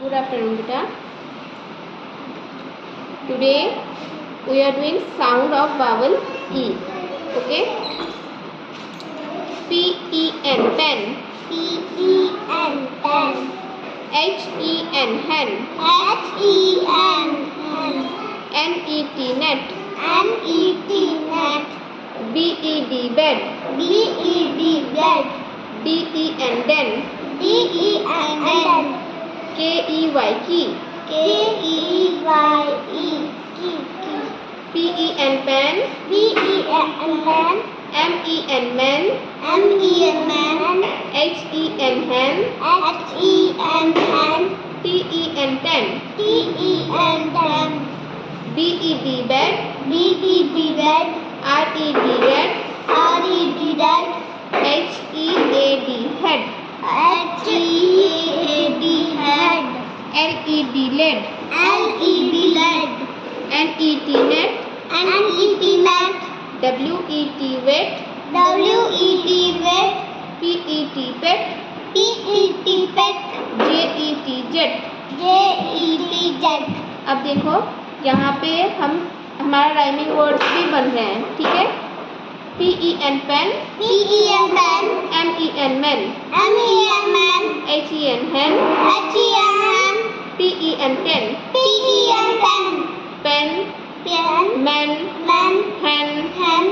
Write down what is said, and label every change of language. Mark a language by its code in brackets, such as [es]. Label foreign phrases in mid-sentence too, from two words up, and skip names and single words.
[en] Good afternoon, beta. Today we are doing sound of vowel E. Okay. P-E-N, pen. P-E-N, pen. H-E-N, hen. H-E-N, hen. N-E-T, net. N-E-T, net. B-E-D, bed. B-E-D, bed. D-E-N, den. D-E-N, den. K-E-Y, key. K-E-Y-E, key, key. P-E-N, pen. P-E-N, pen. M-E-N, men. M-E-N, man. H-E-N, hen. H-E-N, hen. T-E-N, ten. T-E-N, ten. B-E-D, bed. B-E-D, bed. R-E-D, red. R-E-D, red. H-E-A-D, head. H-E-A-D, head. L-E-D, led. L-E-D, led. N-E-T, net. N-E-T, net. W-E-T, wet. W-E-T, wet. P-E-T, pet. P-E-T, pet. J-E-T, jet. J-E-T, jet. [hi] अब देखो यहाँ पे हमारा [en] rhyming words [hi] भी बन रहे हैं, ठीक है। [en] P-E-N, pen. P-E-N, pen. M-E-N, men. M-E-N, man. H-E-N, hen. H-E-N, hen. T-E-N, ten. T-E-N, ten. Pen. Pen. Men. Man. Hen. Hen.